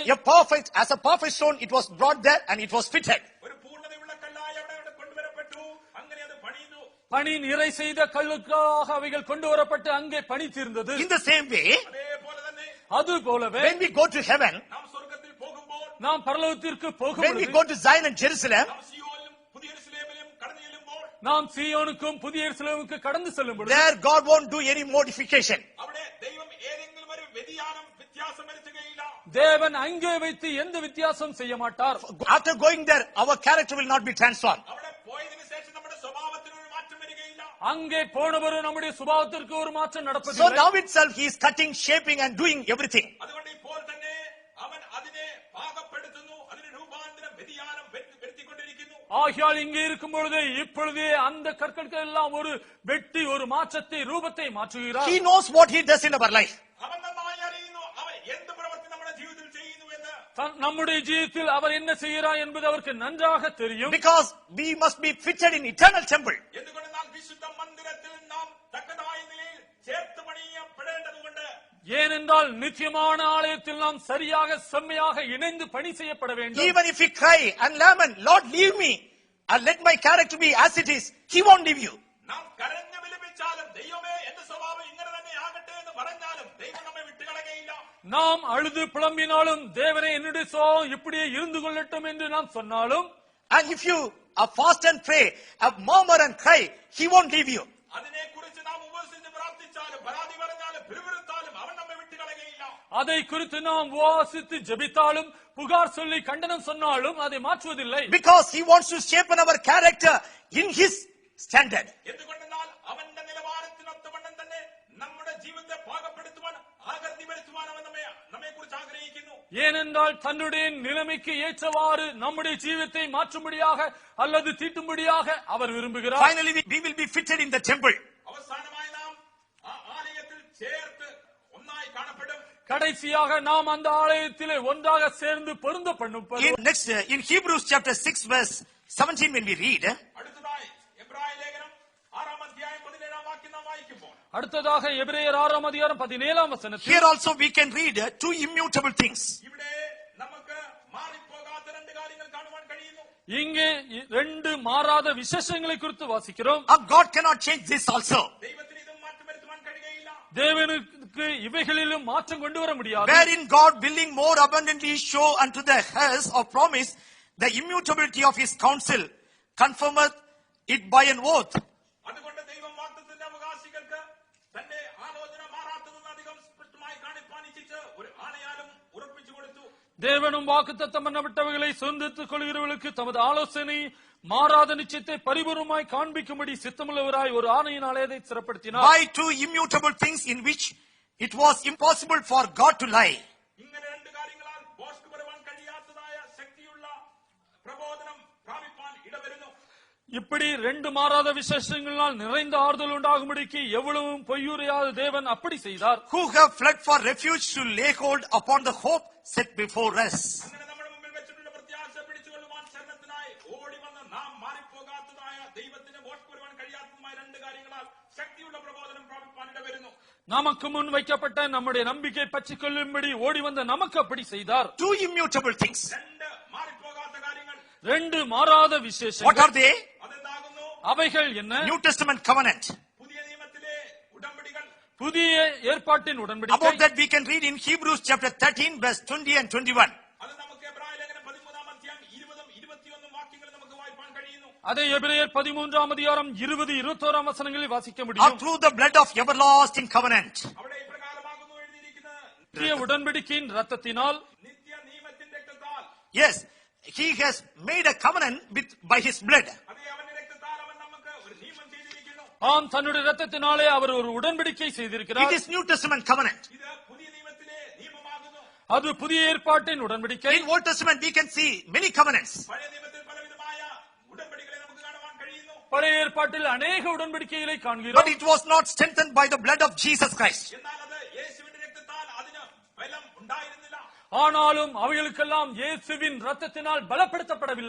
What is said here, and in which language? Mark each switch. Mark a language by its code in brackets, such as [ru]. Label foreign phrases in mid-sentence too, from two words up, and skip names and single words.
[en] As a perfect stone, it was brought there and it was fitted. [ml] ഒരു പൂർണ്ണതയുള്ള കല്ലായി അവിടെ കൊണ്ടുവരപ്പെട്ടു. അങ്ങനെ അത് പണിയുന്നു. [ta] பணி நிறை செய்த கல்லுக்காக அவைகள் கொண்டு வரப்பட்டு அங்கே பணித்திருந்தது. [en] In the same way, [ml] അതേപോലെ തന്നെ [ta] அது போலவே [en] when we go to heaven, [ml] നാം സ്വർഗ്ഗത്തിൽ പോകുമ്പോൾ, [ta] நாம் பரலோகத்திற்கு [en] when we [ta] போகும்போது, [en] go to Zion and Jerusalem, [ml] നാം സിയോനിലും പുതിയ യെരൂശലേമിലും കടന്നു ചെല്ലുമ്പോൾ, [ta] நாம் சீயோனுக்கும் புதிய எருசலேமுக்கு கடந்து செல்லும் பொழுது, [en] there God won't do any modification. [ml] അവിടെ ദൈവം ഏതെങ്കിലും ഒരു വ്യത്യാസം വരുത്തുകയില്ല. [ta] தேவன் அங்கே வைத்து எந்த வித்தியாசம் செய்ய மாட்டார். [en] After going there, our character will not be transformed. [ml] അവിടെ പോയതിനു ശേഷം നമ്മുടെ സ്വഭാവത്തിന് ഒരു മാറ്റം വരികയില്ല. [ta] அங்கே போனவரும் நம்முடைய சுபாவத்திற்கு ஒரு மாற்றம் [en] So [ta] நடப்பதில்லை. [en] now itself he is cutting, shaping and doing everything. [ml] അതുകൊണ്ട് ഇപ്പോൾ തന്നെ അവൻ അതിനെ പാകപ്പെടുത്തുന്നു, അതിന് രൂപാന്തരം വ്യതിയാനം വരുത്തിക്കൊണ്ടിരിക്കുന്നു. [ta] ஆகியால் இங்கே இருக்கும் பொழுதே இப்பொழுதே அந்த கற்களுக்கு எல்லாம் ஒரு வெட்டி ஒரு மாற்றத்தை ரூபத்தை மாற்றுகிறார். [en] He knows what he does in our life. [ml] അവൻ നന്നായി അറിയുന്നു അവൻ എന്ത് പ്രവൃത്തി നമ്മുടെ ജീവിതത്തിൽ ചെയ്യുന്നു എന്ന്. [ta] நம்முடைய ஜீவிதத்தில் அவர் என்ன செய்கிறார் என்பது அவருக்கு நன்றாக தெரியும். [en] Because we must be fitted in eternal temple. [ml] എന്തുകൊണ്ടെന്നാൽ വിശുദ്ധ മന്ദിരത്തിൽ നാം തക്കതായ നിലയിൽ ചേർത്ത് പണിയപ്പെടേണ്ടതുകൊണ്ട്. [ta] ஏனென்றால் நிச்சயமான ஆலயத்தில் நாம் சரியாக செம்மையாக இணைந்து பணி செய்யப்பட வேண்டும். [en] Even if we cry and lament, Lord, leave me and let my character be as it is, he won't leave you. [ml] നാം കരഞ്ഞു വിലപിച്ചാലും ദൈവമേ എന്റെ സ്വഭാവം ഇങ്ങനെ തന്നെ ആകട്ടെ എന്ന് പറഞ്ഞാലും ദൈവം നമ്മെ വിട്ടുകളയുകയില്ല. [ta] நாம் அழுது புலம்பினாலும் தேவனே என்னுடைய சுபாவம் இப்படியே இருந்து கொள்ளட்டும் என்று நாம் சொன்னாலும், [en] And if you fast and pray, murmur and cry, he won't leave you. [ml] അതിനെക്കുറിച്ച് നാം ഉപവസിച്ച് പ്രാർത്ഥിച്ചാലും പരാതി പറഞ്ഞാലും പിറുപിറുത്താലും അവൻ നമ്മെ വിട്ടുകളയുകയില്ല. [ta] அதை குறித்து நாம் உபவாசித்து ஜெபித்தாலும் புகார் சொல்லி கண்டனம் சொன்னாலும் அதை மாற்றுவதில்லை. [en] Because he wants to shape our character in his standard. [ml] എന്തുകൊണ്ടെന്നാൽ അവന്റെ നിലവാരത്തിനൊത്തവണ്ണം തന്നെ നമ്മുടെ ജീവിതത്തെ പാകപ്പെടുത്തുവാൻ ആകൃതി വരുത്തുവാൻ അവൻ നമ്മെ കുറിച്ച് ആഗ്രഹിക്കുന്നു. [ta] ஏனென்றால் தன்னுடைய நிலைமைக்கு ஏற்றவாறு நம்முடைய ஜீவித்தை மாற்றும்படியாக அல்லது தீட்டும்படியாக அவர் விரும்புகிறார். [en] Finally, we will be fitted in the temple. [ml] അവസാനമായി നാം ആ ആലയത്തിൽ ചേർത്ത് ഒന്നായി കാണപ്പെടും. [ta] கடைசியாக நாம் அந்த ஆலயத்திலே ஒன்றாக சேர்ந்து பொருந்த பண்ணும். [en] In Hebrews chapter 6 verse 17 when we read, [ml] അടുത്തതായി എബ്രായ ലേഖനം 6-ാം അധ്യായം 17-ാം വാക്യം നാം വായിക്കുമ്പോൾ, [ta] அடுத்ததாக எபிரேயர் 6-ாம் அதிகாரம் 17-ாம் வசனத்தில், [en] here also we can read two immutable things. [ml] ഇവിടെ നമുക്ക് മാറിപ്പോകാത്ത രണ്ട് കാര്യങ്ങൾ കാണുവാൻ കഴിയുന്നു. [ta] இங்கே ரெண்டு மாறாத விசேஷங்களை குறித்து வாசிக்கிறோம். [en] God cannot change this also. [ml] ദൈവത്തിന് ഇതും മാറ്റം വരുത്തുവാൻ കഴിയുകയില്ല. [ta] தேவனுக்கு இவைகளிலும் மாற்றம் கொண்டு வர முடியாது. [en] Wherein God willing more abundantly show unto the heirs of promise the immutability of his counsel, confirmeth it by an oath. [ml] അതുകൊണ്ട് ദൈവം വാഗ്ദത്തത്തിന്റെ അവകാശികൾക്ക് തന്റെ ആലോചന മാറാത്തതെന്ന് അധികം സ്പഷ്ടമായി കാണിപ്പാൻ ഇച്ഛിച്ച് ഒരു ആണയാലും ഉറപ്പിച്ചു കൊടുത്തു. [ta] தேவனும் வாக்குத்தத்தம் பண்ணப்பட்டவைகளை சொந்தத்துக் கொள்கிறவர்களுக்கு தமது ஆலோசனை மாறாத நிச்சயத்தை பரிபூர்ணமாய் காண்பிக்கும்படி சித்தமுள்ளவராய் ஒரு ஆணையினாலே அதை சிறப்படுத்தினார். [en] By two immutable things in which it was impossible for God to lie. [ml] ഇങ്ങനെ രണ്ട് കാര്യങ്ങളാൽ ബോഷ്ക്ക് വരുവാൻ കഴിയാത്തതായ ശക്തിയുള്ള പ്രബോധനം പ്രാപിപ്പാൻ ഇടവരുന്നു. [ta] இப்படி ரெண்டு மாறாத விசேஷங்களால் நிறைந்த ஆறுதல் உண்டாகும்படிக்கு எவ்வளவும் பொய்யுரையாத தேவன் அப்படி செய்தார். [en] Who have fled for refuge to lay hold upon the hope set before us. [ml] അങ്ങനെ നമ്മുടെ മുമ്പിൽ വെച്ചിട്ടുള്ള പ്രത്യാശ പിടിച്ചുകൊള്ളുവാൻ ശരണത്തിനായി ഓടി വന്ന് നാം മാറിപ്പോകാത്തതായ ദൈവത്തിന് ബോഷ്ക്ക് വരുവാൻ കഴിയാത്തതുമായ രണ്ട് കാര്യങ്ങളാൽ ശക്തിയുള്ള പ്രബോധനം പ്രാപിപ്പാൻ ഇടവരുന്നു. [ta] நமக்கு முன் வைக்கப்பட்ட நம்முடைய நம்பிக்கை பற்றிக் கொள்ளும்படி ஓடி வந்த நமக்கு அப்படி செய்தார். [en] Two immutable things. [ml] രണ്ട് മാറിപ്പോകാത്ത കാര്യങ്ങൾ. [ta] ரெண்டு மாறாத [en] What [ta] விசேஷங்கள். [en] are they? [ml] അതെന്താകുന്നു? [ta] அவைகள் என்ன? [en] New Testament covenant. [ml] പുതിയ നിയമത്തിലെ ഉടമ്പടികൾ. [ta] புதிய ஏற்பாட்டின் உடன்படிக்கை. [en] About that we can read in Hebrews chapter 13 verse 20 and 21. [ml] അത് നമുക്ക് എബ്രായ ലേഖനം 13-ാം അധ്യായം 20-21 വാക്യങ്ങൾ നമുക്ക് വായിപ്പാൻ കഴിയുന്നു. [ta] அதை எபிரேயர் 13-ாம் அதிகாரம் 20-21 வசனங்களில் வாசிக்க [en] Or [ta] முடியும். [en] through the blood of everlasting covenant. [ml] അവിടെ ഇപ്രകാരമാകുന്നു എഴുതിയിരിക്കുന്നത്, [ta] புதிய உடன்படிக்கையின் ரத்தத்தினால், [ml] നിത്യ നിയമത്തിന്റെ രക്തത്താൽ. [en] Yes, he has made a covenant by his blood. [ml] അതേ, അവന്റെ രക്തത്താൽ അവൻ നമുക്ക് ഒരു നിയമം ചെയ്തിരിക്കുന്നു. [ta] ஆம், தன்னுடைய ரத்தத்தினாலே அவர் ஒரு உடன்படிக்கை [en] It [ta] செய்திருக்கிறார். [en] is New Testament covenant. [ml] ഇത് പുതിയ നിയമത്തിലെ നിയമമാകുന്നു. [ta] அது புதிய ஏற்பாட்டின் உடன்படிக்கை. [en] In Old Testament we can see many covenants. [ml] പഴയ നിയമത്തിൽ പലവിധമായ ഉടമ്പടികളെ നമുക്ക് കാണുവാൻ കഴിയുന്നു. [ta] பழைய ஏற்பாட்டில் அநேக உடன்படிக்கைகளை [en] But [ta] காண்கிறோம். [en] it was not strengthened by the blood of Jesus Christ. [ml] എന്നാൽ അത് യേശുവിന്റെ രക്തത്താൽ അതിന് ബലം ഉണ്ടായിരുന്നില്ല. [ta] ஆனாலும் அவைகளுக்கெல்லாம் இயேசுவின் ரத்தத்தினால் பலப்படுத்தப்படவில்லை.